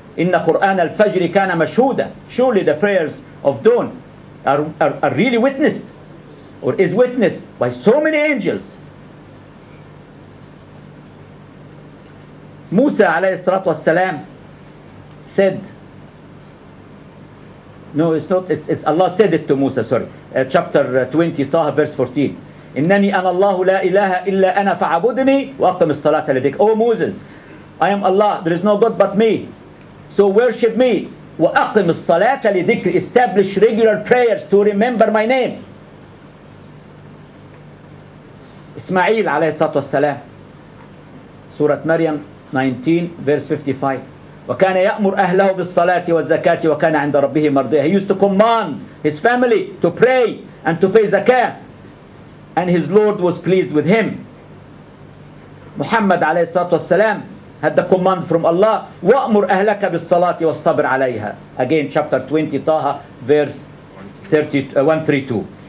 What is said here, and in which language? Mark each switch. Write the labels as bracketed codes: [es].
[ar] Inna Qur'an al-Fajr kana mashhuda. [en] Surely the prayers of dawn are really witnessed, or is witnessed by so many angels. Musa alayhi salatu wassalam said, no, it's not, it's Allah said it to Musa, sorry. Chapter 20, Taha, verse 14. [ar] إنني أنا الله لا إله إلا أنا فاعبدني وأقم الصلاة لذكري. [en] Oh Moses, I am Allah, there is no God but me. So worship me. [ar] وأقم الصلاة لذكري. [en] Establish regular prayers to remember my name. Ismail alayhi salatu wassalam. Surah Maryam 19, verse 55. [ar] وكان يأمر أهله بالصلاة والزكاة وكان عند ربه مرضيا. [en] He used to command his family to pray and to pay zakah, and his Lord was pleased with him. Muhammad alayhi salatu wasalam had the command from Allah, [ar] وَأْمُرْ أَهْلَكَ بِالصَّلَاةِ وَاصْطَبِرْ عَلَيْهَا. [en] Again, chapter 20, Taha, verse 132.